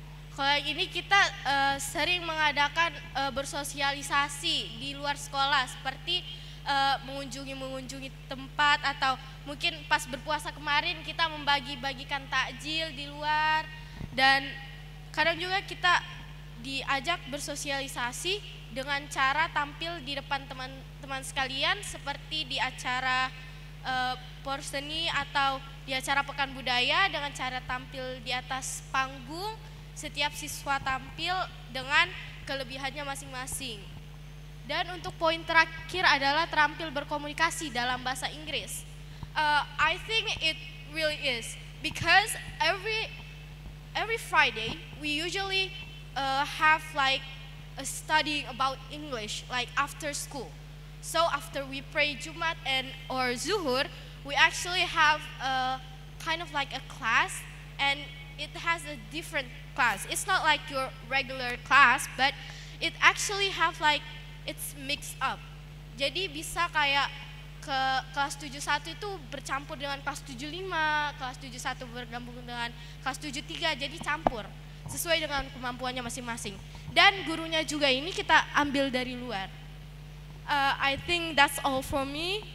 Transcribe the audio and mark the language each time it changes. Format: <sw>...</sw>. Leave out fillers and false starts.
<id>Kalau ini kita sering mengadakan bersosialisasi di luar sekolah, seperti mengunjungi tempat, atau mungkin pas berpuasa kemarin kita membagi-bagikan takjil di luar, dan kadang juga kita diajak bersosialisasi dengan cara tampil di depan teman-teman sekalian, seperti di acara porseni atau di acara pekan budaya, dengan cara tampil di atas panggung. Setiap siswa tampil dengan kelebihannya masing-masing. Dan untuk poin terakhir adalah terampil berkomunikasi dalam bahasa Inggris.</id> <en>I think it really is, because every Friday we usually have like a studying about English, like after school. So after we pray Jumat or Zuhur, we actually have kind of like a class, and it has a different class. It's not like your regular class, but it actually have like it's mixed up.</en> <id>Jadi bisa kayak ke kelas 71 itu bercampur dengan kelas 75, kelas 71 bergabung dengan kelas 73, jadi campur sesuai dengan kemampuannya masing-masing. Dan gurunya juga ini kita ambil dari luar.</id> <en>I think that's all from me.</en>